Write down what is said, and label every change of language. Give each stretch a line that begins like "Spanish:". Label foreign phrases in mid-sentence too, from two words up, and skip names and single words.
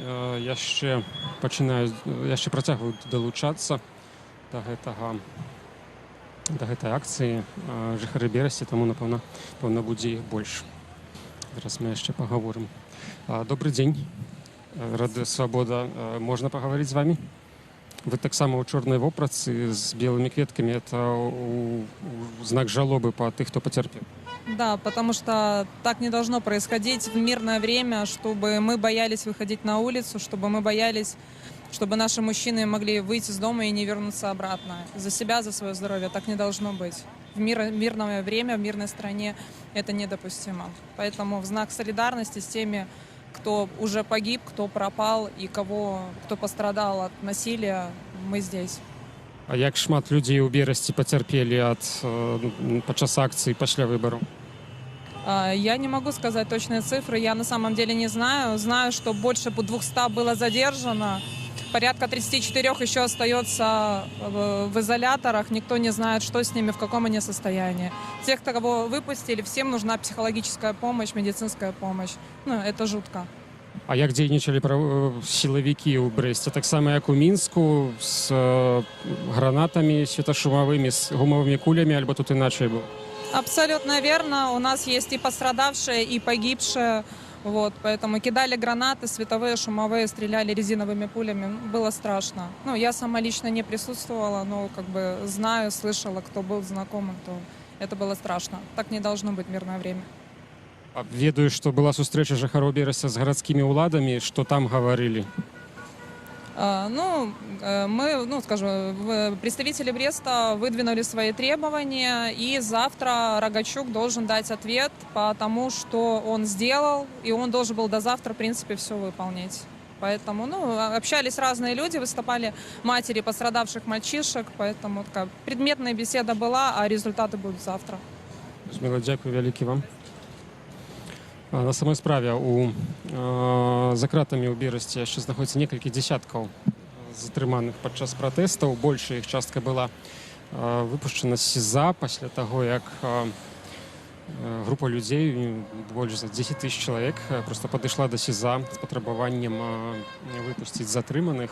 Belarusian: Яшчэ працягваюць далучацца да гэтай акцыі жыхары Берасці, таму, напэўна, будзе іх больш. Зараз мы яшчэ пагаворым. Добрый дзень. Радыё Свабода. Можна пагаварыць з вамі? Вы таксама ў чорнай вопратцы з белымі кветкамі.
Russian: Это знак жалобы по тых, кто потерпел? Да, потому что так не должно происходить в мирное время, чтобы мы боялись выходить на улицу, чтобы мы боялись, чтобы наши мужчины могли выйти из дома и не вернуться обратно. За себя, за свое здоровье. Так не должно быть. В мирное время, в мирной стране это недопустимо. Поэтому в знак солидарности с теми, кто уже погиб, кто пропал и кто пострадал от насилия, мы здесь.
Belarusian: А як шмат людзей у Берасці пацярпелі падчас акцыі пасля выбараў?
Russian: Я не могу сказать точные цифры, я на самом деле не знаю. Знаю, что больше 200 было задержано. порядка 34 еще остается в изоляторах. Никто не знает, что с ними, в каком они состоянии. Тех, кого выпустили, всем нужна психологическая помощь, медицинская помощь. Ну, это жутко.
Belarusian: А як дзейнічалі сілавікі ў Брэсце, таксама як у Мінску, з гранатамі светашумавымі, з гумовымі кулямі, альбо тут іначай было?
Russian: Абсолютно верно. У нас есть и пострадавшие, и погибшие. Вот, поэтому кидали гранаты, световые, шумовые, стреляли резиновыми пулями. Было страшно. Ну, я сама лично не присутствовала, но как бы знаю, слышала, кто был знакомым, то это было страшно. Так не должно быть в мирное время.
Belarusian: А ведаю, што была сустрэча жыхароў Берасця з гарадскімі ўладамі, што там гаварылі?
Russian: Представители Бреста выдвинули свои требования, и завтра Рогачук должен дать ответ по тому, что он сделал, и он должен был до завтра, в принципе, все выполнить. Поэтому, общались разные люди, выступали матери пострадавших мальчишек, поэтому такая предметная беседа была, а результаты будут завтра.
Belarusian: Зміла, дзякую вялікі вам. На самой справе за кратамі ў Берасці яшчэ знаходзіцца некалькі дзесяткаў затрыманых падчас пратэстаў. Большая іх частка была выпушчана з СІЗА пасля таго, як група людзей, больш за 10 000 чалавек, проста падышла да СІЗА з патрабаваннем выпусціць затрыманых.